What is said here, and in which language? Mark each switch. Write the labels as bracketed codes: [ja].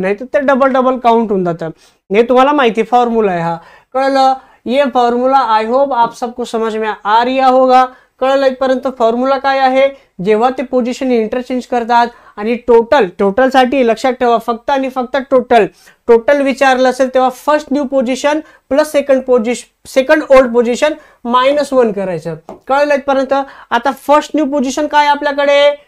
[mr] नाही तर ते डबल काउंट होऊन जातं. हे तुम्हाला माहिती फॉर्म्युला आहे हा. कळलं? [hi] ये फॉर्मूला [en] I hope [hi] आप सबको समझ में आ रहा होगा. [mr] कळलं इथपर्यंत? फॉर्म्युला काय आहे? जेव्हा ते पोझिशन इंटरचेंज करतात आणि टोटलसाठी लक्षात ठेवा फक्त आणि फक्त टोटल विचारलं असेल तेव्हा first new position plus second old position -1 करायचं. कळलं इथपर्यंत? आता फर्स्ट न्यू पोझिशन काय आपल्याकडे?